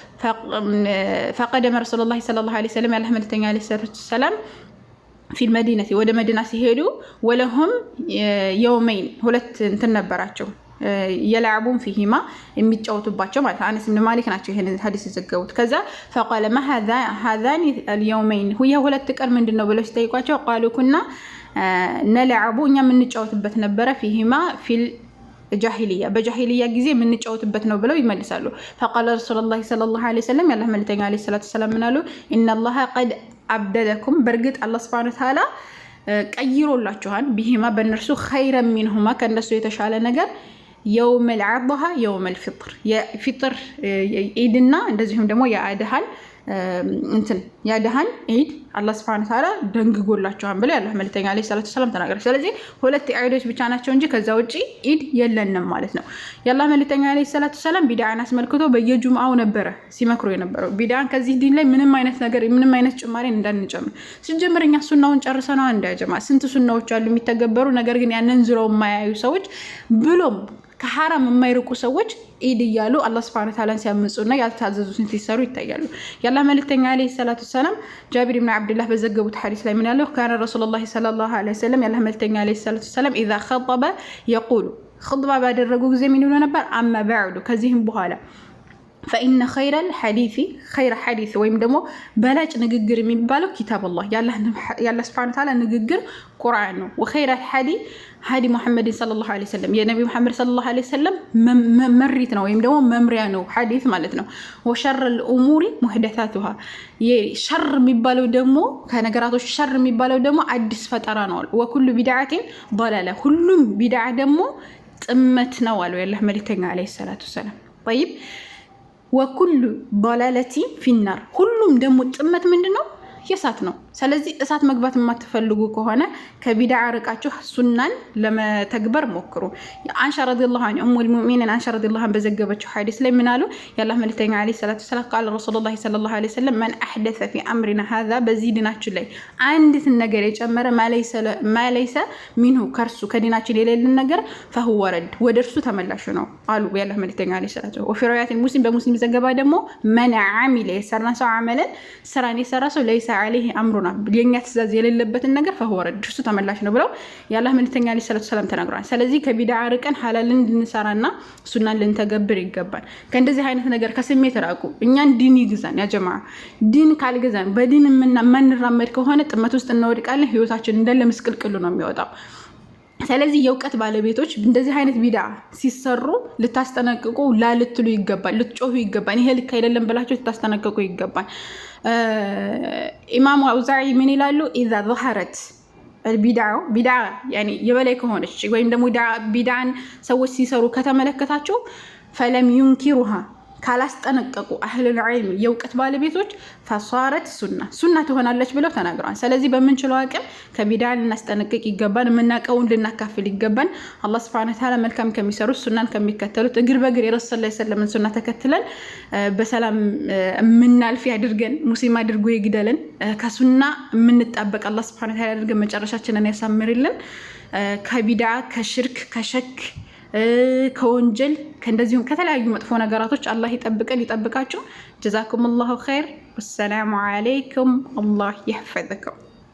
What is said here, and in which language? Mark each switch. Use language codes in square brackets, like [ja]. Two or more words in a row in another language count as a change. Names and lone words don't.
[ar] فقدم رسول الله صلى الله عليه وسلم [am] የአላህ መልእክተኛ [ar] عليه الصلاة السلام في المدينة [am] ወደ መዲና ሲሄዱ [ar] ولهم يومين [am] ሁለት እንትን ነበራቸው [ar] يلعبون فيهما [am] የሚጫወቱባቸው ማለት አነስ ኢብኑ ማሊክ ናቸው ይሄንን ሐዲስ የዘገቡት። ከዛ [ar] فقال ما هذان اليومين [am] ሁያ ሁለት ቀን ምንድነው ብለው ሲጠይቋቸው [ar] قالوا كنا نلعب [am] እኛ የምንጫወትበት ነበረ [ar] فيهما في الجاهلية [am] በጃሂልያ ጊዜ የምንጫወትበት ነው ብለው ይመልሳሉ። [ar] فقال رسول الله صلى الله عليه وسلم [am] ያላህ መልእክተኛ [ar] عليه الصلاة السلام [am] ምናሉ [ar] ان الله قد ابدلكم [am] በርግጥ አላህ [ar] سبحانه وتعالى [am] ቀይሮላችኋል ቢሂማ በእነርሱ [ar] خيرا منهما [am] ከነሱ የተሻለ ነገር [ar] يوم العضحى يوم الفطر يا فطر عيدنا [am] እንደዚሁም ደግሞ ያአድሃን እንትን ያአድሃን ዒድ አላህ [ar] سبحانه وتعالى [am] ደንግጎላቸዋል ብለው ያላህ መልእክተኛ [ar] عليه الصلاة السلام [am] ተናገሩ። ስለዚህ ሁለት ዒዶች ብቻ ናቸው እንጂ ከዛ ውጪ ዒድ የለንም ማለት ነው። ያላህ መልእክተኛ [ar] عليه الصلاة السلام [am] ቢድዓን አስመልክቶ በየጁምዓው ነበረ ሲመክሩ የነበረው። ቢድዓን ከዚህ ዲን ላይ ምንም አይነት ነገር ምንም አይነት ጭማሪ እንዳንጨምር ሲጀምር እኛ ሱናውን ጨርሰናል እንዳይጀማ ስንት ሱናዎች አሉ የሚተገበሩ ነገር ግን ያንን ዝረው የማያዩ ሰዎች ብሎም ከሐራም የማይርቁ ሰዎች ዒድ እያሉ አላህ [ar] سبحانه وتعالى [am] ሲያምጹና ያልታዘዙትን ሲሰሩ ይታያሉ። የአላህ መልእክተኛ [ar] عليه الصلاة السلام [am] ጃቢር ኢብኑ አብዱላህ በዘገቡት ሐዲስ ላይ ምን ያለው [ar] كان رسول الله صلى الله عليه وسلم [am] የአላህ መልእክተኛ [ar] عليه الصلاة السلام اذا خطب يقول خطبه [am] ባደረጉ ጊዜ ምን ይሉ ነበር [ar] أما بعد [am] ከዚህም በኋላ [ar] فإن خير الحديث خير حديث [am] ወይም ደግሞ በላጭ ንግግር የሚባለው [ar] كتاب الله [am] ያላህ [ar] سبحانه وتعالى [am] ንግግር ቁርአን ነው። [ar] وخير الحديث هدي محمد صلى الله عليه وسلم [am] የነብዩ መሐመድ [ar] صلى الله عليه وسلم [am] መሪት ነው ወይም ደግሞ መምሪያ ነው ሐዲስ ማለት ነው። [ar] وشر الأمور محدثاتها [am] የሸር የሚባለው ደግሞ ከነገራቶች ሸር የሚባለው ደግሞ አዲስ ፈጠራ ነው። [ar] وكل بدعة ضلالة [am] ሁሉም ቢድዓ ደግሞ ጥመት ነው አሉ ያላህ መልእክተኛ [ar] عليه الصلاة السلام። [am] طيب [ar] وكل ضلالة في النار [am] ሁሉም ደግሞ ጥመት ምንድነው የሳት ነው። ስለዚህ እሳት መግባት የማትፈልጉ ከሆነ ከቢድዓ ርቃችሁ ሱናን ለመተግበር ሞክሩ። አንሻ [ar] رضي الله عنه أم المؤمنين [am] አንሻ [ar] رضي الله عنه [am] በዘገበችው ሐዲስ ላይ ምን አሉ ያላህ መልእክተኛ [ar] عليه الصلاة السلام قال رسول الله صلى الله عليه وسلم من أحدث في أمرنا [am] هذا በዚህ ዲናችን ላይ አንዲት ነገር የጨመረ [ar] ما ليس منه [am] ከርሱ ከዲናችን የሌለን ነገር [ar] فهو رد [am] ወደርሱ ተመላሽ ነው አሉ ያላህ መልእክተኛ [ar] عليه الصلاة وفي رواية [am] ሙስሊም በሙስሊም ዘገባ ደግሞ [ar] من عمل [am] የሰራ ሰው አመለን ስራን የሰራ ሰው [ar] ليس عليه امرنا [am] የኛ ትእዛዝ የሌለበትን ነገር [ar] فهو رد [am] እሱ ተመላሽ ነው ብለው ያላህ መልእክተኛ [ar] عليه الصلاة السلام [am] ተናግረዋል። ስለዚህ ከቢድዓ ርቀን ሐላልን እንድንሰራና ሱናን ልንተገብር ይገባል። ከእንደዚህ አይነት ነገር ከስሜት ራቁ። እኛን ዲን ይግዛን [ar] يا جماعة። [am] ዲን ካልገዛን በዲን ማንራመድ ከሆነ ጥመት ውስጥ እንወድቃለን። ህይወታችን እንዳለ ምስቅልቅሉ ነው የሚወጣው። ስለዚህ የእውቀት ባለቤቶች እንደዚህ አይነት ቢድዓ ሲሰሩ ልታስጠነቅቁ ላልትሉ ይገባል፣ ልትጮሁ ይገባል። ይሄ ልክ አይደለም ብላችሁ ልታስጠነቅቁ ይገባል። ኢማሙ አውዛዒ ምን ይላሉ [ar] اذا ظهرت البدع يعني [am] የበላይ ከሆነች ወይም ደግሞ ቢድዓን ሰዎች ሲሰሩ ከተመለከታቸው [ar] فلم ينكرها [am] ካላስጠነቀቁ [ar] أهل العلم [am] የእውቀት ባለቤቶች فصارت ሱና ትሆናለች ብለው ተናግረዋል። ስለዚህ በመንችለው አቅም ከቢድዓ ልናስጠነቅቅ ይገባል። ምናቀውን ልናካፍል ይገባል። አላህ [ar] سبحانه وتعالى [am] መልካም ከሚሰሩት ሱናን ከሚከተሉት እግር በእግር የረሱል [ar] صلى الله عليه وسلم [am] ሱና ተከትለን በሰላም ምናልፍ ያድርገን። ሙስሊም አድርጎ ይግደለን። ከሱና ምንጣበቅ አላህ [ar] سبحانه وتعالى [am] ያድርገን። መጨረሻችንን ያሳምርልን። ከቢድዓ ከሽርክ ከሸክ ከወንጀል ከእንደዚሁም ከተለያዩ መጥፎ ነገራቶች አላህ ይጠብቀን ይጠብቃችሁ። [ar] جزاكم الله خير። والسلام عليكم። الله يحفظكم።